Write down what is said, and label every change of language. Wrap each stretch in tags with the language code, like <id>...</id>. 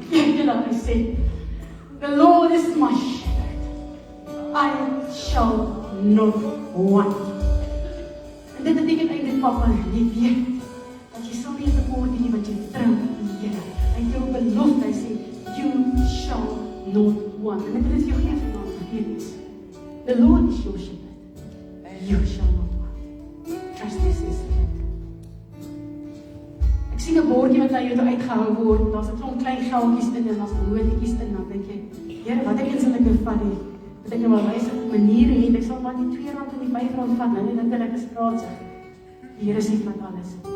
<af>Jy dat hy sê,</af> <en>the Lord is my shepherd. I shall not want.</en> <af>En dit beteken eintlik papa, jy weet, dat jy sal nie tekort nie wat jy trou in die Here. Hy het jou belofte, hy sê,</af> <en>you shall not want.</en> <af>En dit is jou gee vanaand, vergeet nie.</af> <en>The Lord is your shepherd. You shall not want. Trust this is it.</en> <af>Ek sien 'n bordjie wat uit jou uitgehou word, daar's 'n klomp klein geldjies in en daar's broodjies in, dan dink jy, Here, watter een sal ek nou vat hier? Dat ek nou maar wys op maniere het, ek sal maar die R2 en die R5 vat, nou nie dink ek is praatsig. Die Here sê vat alles.</af>